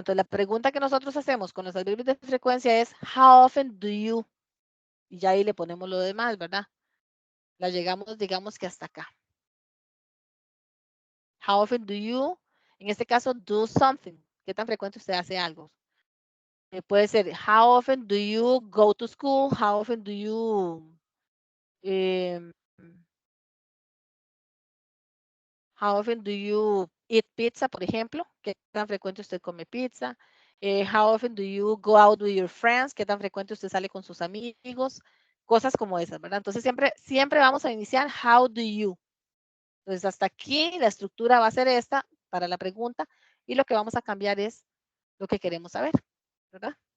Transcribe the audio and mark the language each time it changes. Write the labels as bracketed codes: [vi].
[es] Entonces, la pregunta que nosotros hacemos con los adverbios de frecuencia es, [en] how often do you? [es] Y ya ahí le ponemos lo demás, ¿verdad? La llegamos, digamos que hasta acá. [en] How often do you, [es] en este caso, [en] do something? [es] ¿Qué tan frecuente usted hace algo? Puede ser, [en] how often do you go to school? How often do you how often do you eat pizza, [es] por ejemplo? ¿Qué tan frecuente usted come pizza? [en] How often do you go out with your friends? [es] ¿Qué tan frecuente usted sale con sus amigos? Cosas como esas, ¿verdad? Entonces siempre vamos a iniciar [en] how do you. [es] Entonces hasta aquí la estructura va a ser esta para la pregunta y lo que vamos a cambiar es lo que queremos saber, ¿verdad?